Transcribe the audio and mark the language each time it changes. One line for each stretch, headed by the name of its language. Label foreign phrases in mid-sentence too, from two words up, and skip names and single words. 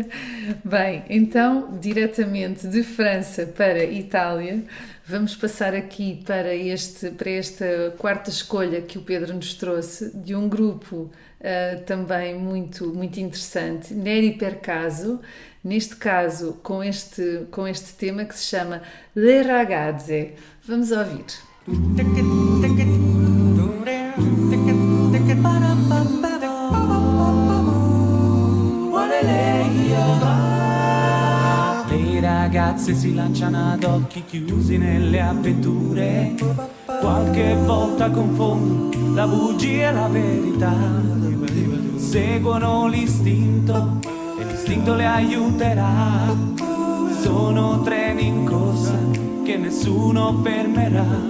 Portuguese: Bem, então, diretamente de França para Itália, vamos passar aqui para esta quarta escolha que o Pedro nos trouxe, de um grupo também muito, muito interessante, Neri per caso, neste caso com este tema que se chama Le Ragazze. Vamos ouvir.
Italian: Le ragazze si lanciano ad occhi chiusi nelle avventure, qualche volta confondono la bugia e la verità, seguono l'istinto e l'istinto le aiuterà, sono treni in corsa che nessuno fermerà.